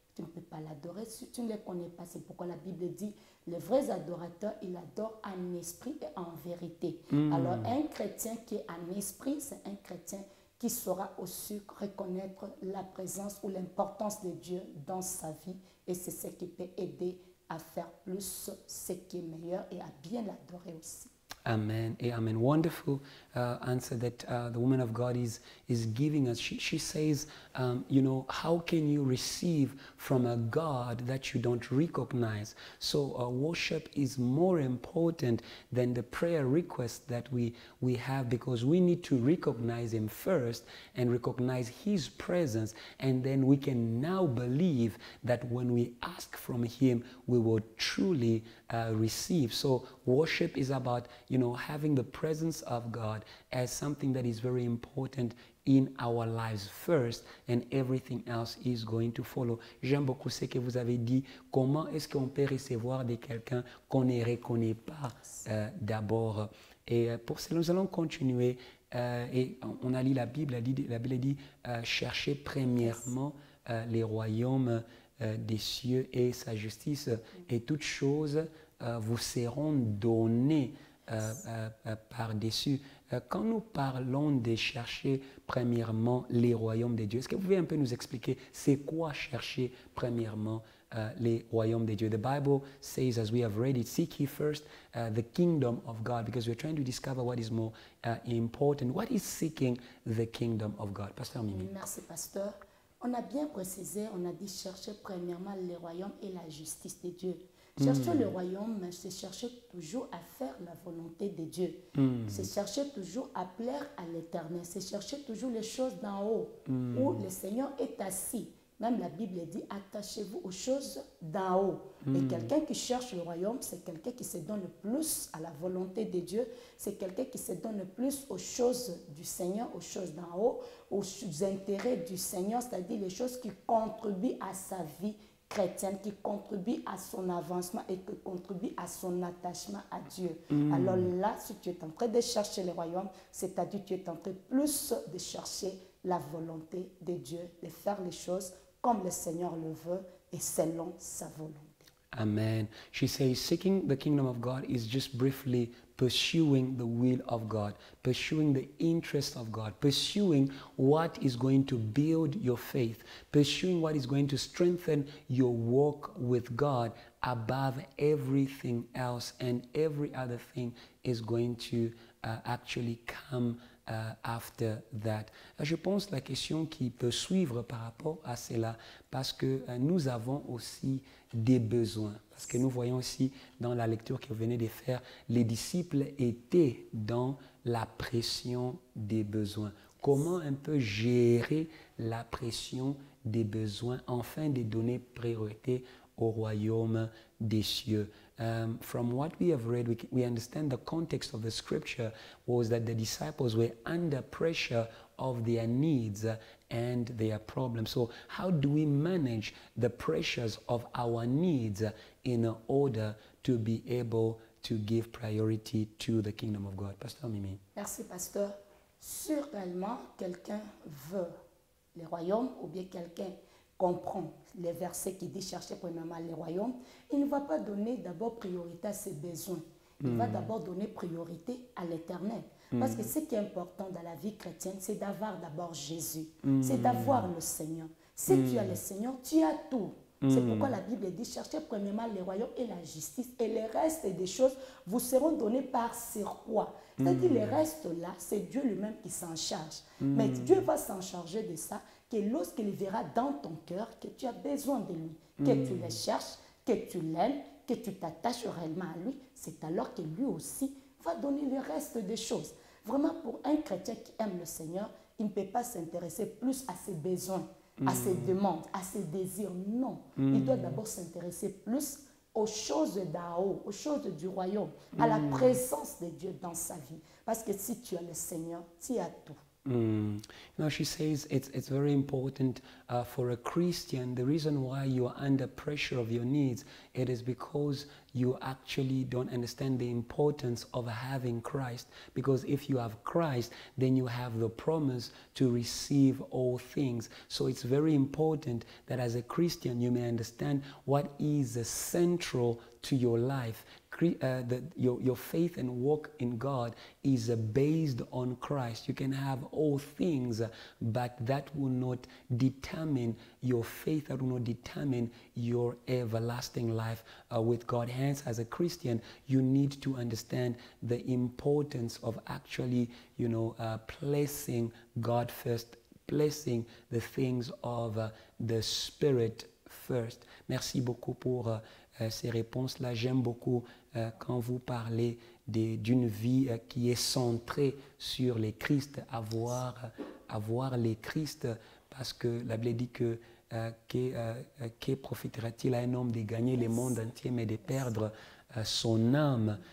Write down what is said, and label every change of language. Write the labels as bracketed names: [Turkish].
[French] Tu ne peux pas l'adorer si tu ne le connais pas. C'est pourquoi la Bible dit, les vrais adorateurs, ils adorent en esprit et en vérité. Alors, un chrétien qui est en esprit, c'est un chrétien qui saura aussi reconnaître la présence ou l'importance de Dieu dans sa vie. Et c'est ce qui peut aider à faire plus ce qui est meilleur et à bien l'adorer aussi. Amen. Amen. [English] Wonderful answer that the woman of God is giving us. She says, you know, how can you receive from a God that you don't recognize? So worship is more important than the prayer request that we have, because we need to recognize Him first and recognize His presence, and then we can now believe that when we ask from Him, we will truly receive. So worship is about, you know, having the presence of God as something that is very important in our lives first, and everything else is going to follow. [French] J'aime beaucoup ce que vous avez dit. Comment est-ce qu'on peut recevoir de quelqu'un qu'on ne reconnaît pas d'abord? Et pour cela, nous allons continuer. Et on a lu la Bible. La Bible dit cherchez premièrement les royaumes des cieux et sa justice, et toutes choses vous seront données par-dessus. Quand nous parlons de chercher premièrement les royaumes de Dieu, est-ce que vous pouvez un peu nous expliquer c'est quoi chercher premièrement les royaumes de Dieu? [English] The Bible says, as we have read it, seek ye first the kingdom of God, because we're trying to discover what is more important. What is seeking the kingdom of God? Pastor Mimie. [French] Merci, pasteur. On a bien précisé, on a dit chercher premièrement les royaumes et la justice de Dieu. Chercher le royaume, c'est chercher toujours à faire la volonté de Dieu. C'est chercher toujours à plaire à l'Éternel. C'est chercher toujours les choses d'en haut, où le Seigneur est assis. Même la Bible dit, attachez-vous aux choses d'en haut. Et quelqu'un qui cherche le royaume, c'est quelqu'un qui se donne le plus à la volonté de Dieu. C'est quelqu'un qui se donne le plus aux choses du Seigneur, aux choses d'en haut, aux intérêts du Seigneur, c'est-à-dire les choses qui contribuent à sa vie chrétienne, qui contribue à son avancement et qui contribue à son attachement à Dieu. Alors là, si tu es en train de chercher le royaume, c'est-à-dire tu es en train plus de chercher la volonté de Dieu, de faire les choses comme le Seigneur le veut et selon sa volonté. Amen. [English] She says seeking the kingdom of God is just briefly pursuing the will of God, pursuing the interest of God, pursuing what is going to build your faith, pursuing what is going to strengthen your walk with God above everything else, and every other thing is going to actually come after that. [French] Je pense la question qui peut suivre par rapport à cela, parce que nous avons aussi des besoins. Parce que nous voyons aussi dans la lecture que vous venez de faire, les disciples étaient dans la pression des besoins. Comment un peu gérer la pression des besoins afin de donner priorité au royaume des cieux? [English] From what we have read, we understand the context of the scripture was that the disciples were under pressure of their needs and their problems. So how do we manage the pressures of our needs in order to be able to give priority to the kingdom of God? Pastor Mimie. [French] Merci, pasteur. Sûrement, quelqu'un veut le royaume, ou bien quelqu'un comprend les versets qui disent chercher premièrement le royaume, il ne va pas donner d'abord priorité à ses besoins. Il va d'abord donner priorité à l'Éternel. Parce que ce qui est important dans la vie chrétienne, c'est d'avoir d'abord Jésus. C'est d'avoir le Seigneur. Si tu as le Seigneur, tu as tout. C'est pourquoi la Bible dit cherchez premièrement le royaume et la justice, et le reste des choses vous seront données par surcroît. C'est-à-dire le reste là, c'est Dieu lui-même qui s'en charge. Mais Dieu va s'en charger de ça, que lorsqu'il verra dans ton cœur que tu as besoin de lui, que tu le cherches, que tu l'aimes, que tu t'attaches réellement à lui, c'est alors que lui aussi va donner le reste des choses. Vraiment, pour un chrétien qui aime le Seigneur, il ne peut pas s'intéresser plus à ses besoins, à ses demandes, à ses désirs. Non, il doit d'abord s'intéresser plus aux choses d'en haut, aux choses du royaume, à la présence de Dieu dans sa vie. Parce que si tu as le Seigneur, tu as tout. [English] Now she says it's very important for a Christian. The reason why you are under pressure of your needs, it is because you actually don't understand the importance of having Christ. Because if you have Christ, then you have the promise to receive all things. So it's very important that as a Christian you may understand what is central to your life. your faith and walk in God is based on Christ. You can have all things, but that will not determine your faith, that will not determine your everlasting life with God. Hence, as a Christian, you need to understand the importance of actually, placing God first, placing the things of the Spirit first. [French] Merci beaucoup pour ces réponses-là. J'aime beaucoup quand vous parlez d'une vie qui est centrée sur les Christ, avoir les Christ, parce que la Bible dit que que profitera-t-il à un homme de gagner le monde entier mais de perdre son âme?